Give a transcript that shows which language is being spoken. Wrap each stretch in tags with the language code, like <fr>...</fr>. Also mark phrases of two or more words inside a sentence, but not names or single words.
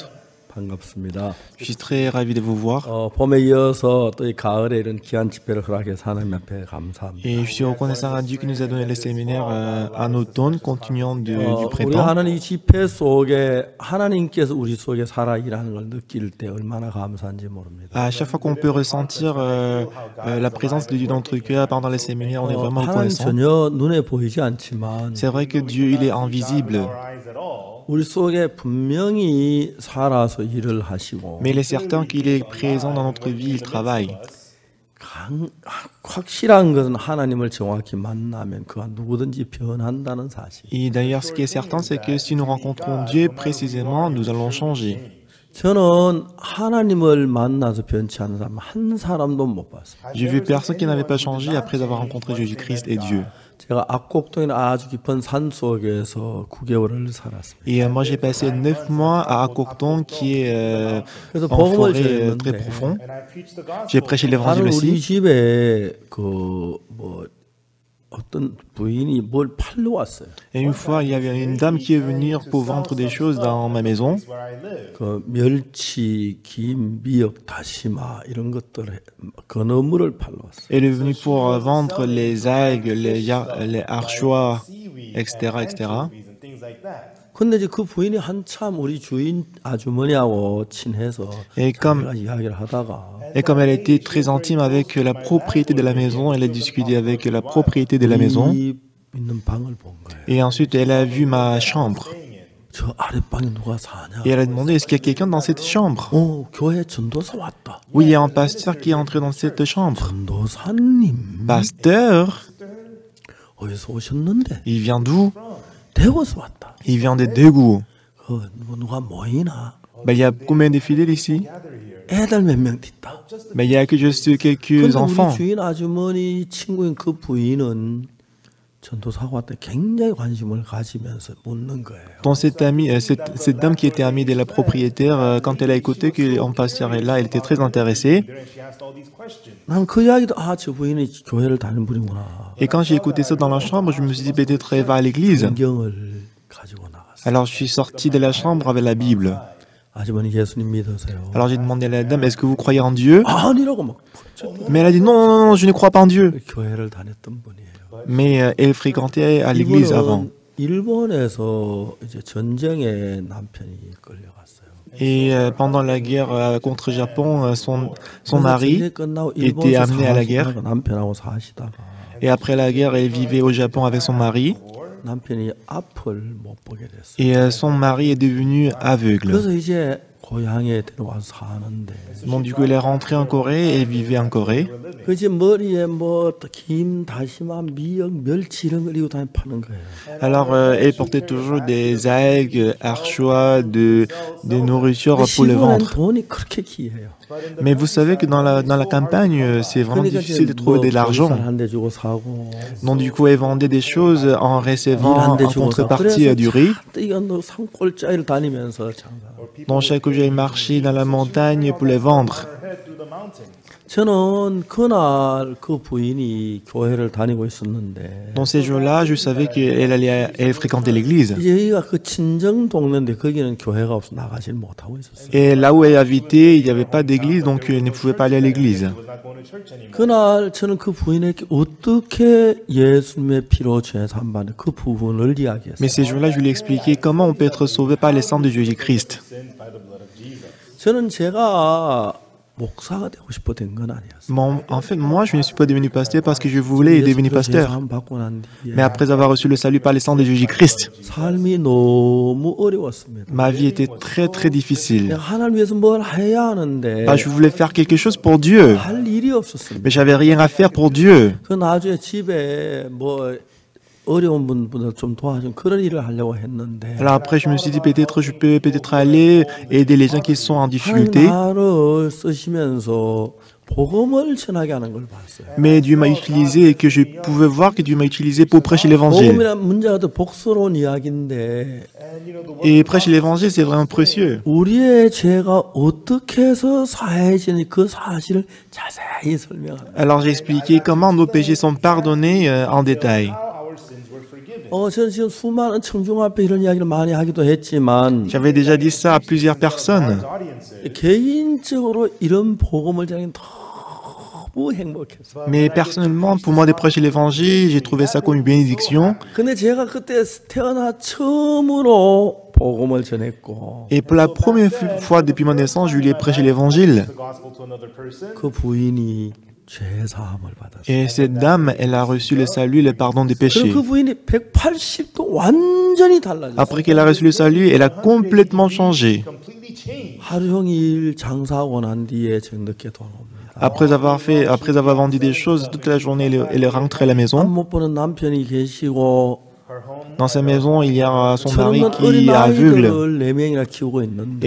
<ko>반갑습니다.</ko> <fr>je suis très ravi de vous voir</fr> <ko>봄에 이어서 또 이 가을에 이런 귀한 집회를 허락해서 하나님 앞에 감사합니다.</ko> <fr>et je suis reconnaissant à Dieu qui nous a donné le séminaire en automne, continuant du</fr> <ko>우리가</ko> <fr>printemps.</fr> <ko>하는 이 집회 속에 하나님께서 우리 속에 살아 일하는 걸 느낄 때 얼마나 감사한지 모릅니다.</ko> <fr>À chaque fois qu'on peut ressentir la présence de Dieu dans notre cœur pendant les séminaires, on est vraiment</fr> <ko>하나님</ko> <fr>reconnaissant.</fr> <ko>전혀 눈에 보이지 않지만</ko> <fr>C'est vrai que Dieu, il est invisible,</fr> <ko>우리 속에 분명히 살아서 일을 하시고</ko> <fr>mais il est certain qu'il est présent dans notre vie, il travaille.</fr> <ko>확실한 것은 하나님을 정확히 만나면 그가 누구든지 변한다는 사실.</ko> <fr>Et d'ailleurs, ce qui est certain, c'est que si nous rencontrons Dieu précisément, nous allons changer.</fr> <ko>저는 하나님을 만나서 변치 않은 사람 한 사람도 못 봤어요.</ko> <fr>J'ai vu personne qui n'avait pas changé après avoir rencontré Jésus-Christ et Dieu.</fr> <ko>제가 악곡동이나 아주 깊은 산 속에서 9개월을 살았습니다.</ko> <fr>Et moi, j'ai passé 9 mois à Akokton, qui est</fr> <ko>그래서</ko> <fr>en</fr> <ko>복음을</ko> <fr>forêt très</fr> <ko>전했는데</ko> <fr>profond. J'ai prêché</fr> <ko>나는</ko> <fr>l'évangile</fr> <ko>우리</ko> <fr>aussi.</fr> <ko>집에 어떤 부인이 뭘 팔러 왔어요.</ko> <fr>Et une fois, il y avait une dame qui est venue pour vendre des choses dans ma maison.</fr> <ko>그 멸치, 김, 미역, 다시마 이런 것들 건어물을 팔러 왔어요.</ko> <fr>Elle est venue pour vendre les algues, les harchois, etc., etc.</fr> <ko>근데 이제 그 부인이 한참 우리 주인 아주머니하고 친해서</ko> <fr>Et</fr> <ko>제가 이야기를 하다가</ko> <fr>comme elle était très intime avec la propriété de la maison, elle a discuté avec la propriété de la maison.</fr> <ko>이 있는 방을 본 거예요.</ko> <fr>Et ensuite, elle a vu ma chambre.</fr> <ko>저 아랫방에 누가 사냐?</ko> <fr>Et elle a demandé, est-ce qu'il y a quelqu'un dans cette chambre?</fr> <ko>교회 전도사 왔다.</ko> <fr>Oui, il y a un pasteur qui est entré dans cette chambre.</fr> <ko>전도사님</ko> <fr>Pasteur?</fr> <ko>어디서 오셨는데?</ko> <fr>Il vient d'où?</fr> <ko>대구에서 왔다.</ko> <fr>Il vient de Daegu.</fr> <ko>누가 모이나?</ko> <fr>Il y a combien de fidèles ici?</fr> <ko>애들 몇 명 있다.</ko> <fr>Il y a que juste quelques</fr> <ko>근데 우리</ko> <fr>enfants.</fr> <ko>주인 아주머니 친구인 그 부인은 전도사가 왔다 굉장히 관심을 가지면서 묻는 거예요.</ko> <fr>Donc cette dame qui était amie de la propriétaire, quand elle a écouté qu'un pasteur est là, elle était très intéressée.</fr> <ko>난 그 이야기도 저 부인이 교회를 다니는 분이구나.</ko> <fr>Et quand j'ai écouté ça dans la chambre, je me suis dit peut-être elle va à l'église.</fr> <ko>성경을 가지고 나갔어요.</ko> <fr>Alors je suis sorti de la chambre avec la Bible.</fr> <ko>아주머니 예수님 믿으세요?</ko> <fr>Alors j'ai demandé à la dame, est-ce que vous croyez en Dieu?</fr> <ko>아니라고 막.</ko> <fr>Mais elle a dit non, non, non, je ne crois pas en Dieu.</fr> <ko>교회를 다녔던 분이에요.</ko> <fr>Mais elle fréquentait à l'église avant.</fr> <ko>일본에서 이제 전쟁에 남편이 끌려갔어요.</ko> <fr>Et pendant la guerre contre Japon, son mari était amené à la guerre.</fr> <ko>남편하고 사시다가</ko> <fr>Et après la guerre, elle vivait au Japon avec son mari.</fr> <ko>남편이 앞을 못 보게 됐어요.</ko> <fr>Et son mari est devenu aveugle.</fr> <ko>그래서 이제 고향에 데려와서 사는데</ko> <fr>Donc du coup, elle est rentrée en Corée et vivait en Corée.</fr> <ko>그 이제 머리에 김, 다시마, 미역, 멸치 이런 걸 이고 다니 파는 거예요.</ko> <fr>Alors, elle portait toujours des algues, harchois, de nourriture pour le</fr> <ko>시골엔</ko> <fr>ventre.</fr> <ko>돈이 그렇게 귀해요.</ko> <fr>Mais vous savez que dans la campagne, c'est vraiment difficile de trouver de l'argent.</fr> <ko>한대 주고 사고</ko> <fr>Donc du coup, elle vendait des choses en recevant en contrepartie du riz.</fr> <ko>이건 산골짜기를 다니면서 장사.</ko> <fr>Donc chaque jour, elle marchait dans la montagne pour les vendre.</fr> <ko>저는 그날 그 부인이 교회를 다니고 있었는데</ko> <fr>Dans ces jours-là, je savais elle fréquentait l'église.</fr> <ko>이제 여기가 그 친정 동네인데 거기는 교회가 없어 나가질 못하고 있었어요.</ko> <fr>Et là où elle habitait, il n'y avait pas d'église, donc elle ne pouvait pas aller à l'église.</fr> <ko>그날 저는 그 부인에게 어떻게 예수님의 피로 죄 사함받는 그 부분을 이야기했어요.</ko> <fr>Mais ces jours-là, je lui ai expliqué comment on peut être sauvé par les sang de Jésus-Christ.</fr> <ko>저는 제가 목사가 되고 싶어 된 건 아니었어요.</ko> <fr>En fait, moi, je ne suis pas devenu pasteur parce que je voulais devenir pasteur.</fr> <ko>받고 난 뒤에</ko> <fr>Mais après avoir reçu le salut par les sang de Jésus-Christ,</fr> <ko>삶이 너무 어려웠습니다.</ko> <fr>ma vie était très très difficile.</fr> <ko>내가 하나님 위해서 뭘 해야 하는데</ko> <fr>Je voulais faire quelque chose pour Dieu,</fr> <ko>할 일이 없었습니다.</ko> <fr>mais j'avais rien à faire pour Dieu.</fr> <ko>그 나중에 집에 뭐 어려운 분보다 좀 도와준 그런 일을 하려고 했는데</ko> <fr>Alors après, je me suis dit peut-être je peux peut-être aller aider les gens qui sont en</fr> <ko>하나님</ko> <fr>difficulté.</fr> <ko>나를 쓰시면서 복음을 전하게 하는 걸 봤어요.</ko> <fr>Mais Dieu m'a utilisé et que je pouvais voir que Dieu m'a utilisé pour prêcher l'évangile.</fr> <ko>복음이란 문제가 더 복스러운 이야기인데</ko> <fr>Et prêcher l'évangile, c'est vraiment précieux.</fr> <ko>우리의 죄가 어떻게 해서 사해지는 그 사실을 자세히 설명합니다.</ko> <fr>Alors j'ai expliqué comment nos péchés sont pardonnés en détail.</fr> <ko>저는 지금 수많은 청중 앞에 이런 이야기를 많이 하기도 했지만</ko> <fr>J'avais déjà dit ça à plusieurs personnes.</fr> <ko>개인적으로 이런 복음을 전하기 너무 행복했어요.</ko> <fr>Mais personnellement, pour moi de prêcher l'évangile, j'ai trouvé ça comme une bénédiction.</fr> <ko>근데 제가 그때 태어나 처음으로 복음을 전했고</ko> <fr>Et pour la première fois depuis ma naissance, je lui ai prêché l'évangile.</fr> <ko>그 부인이 죄 사함을 받았어요.</ko> <fr>Et cette dame, elle a reçu le salut, le pardon des</fr> <ko>그럼</ko> <fr>péchés.</fr> <ko>그 부인이 180도 완전히 달라졌어요.</ko> <fr>Après qu'elle a reçu le salut, elle a complètement changé.</fr> <ko>하루 종일 장사하고 난 뒤에 저 늦게 돌아옵니다.</ko> <fr>Après avoir vendu des choses, toute la journée, elle est rentrée à la maison.</fr> <ko>못 보는 남편이 계시고</ko> <fr>Dans sa maison, il y a son mari</fr> <ko>저는</ko> <fr>qui</fr> <ko>어린</ko> <fr>est aveugle.</fr> <ko>아이들을 4명이나 키우고</ko> <fr>Et</fr> <ko>있는데</ko>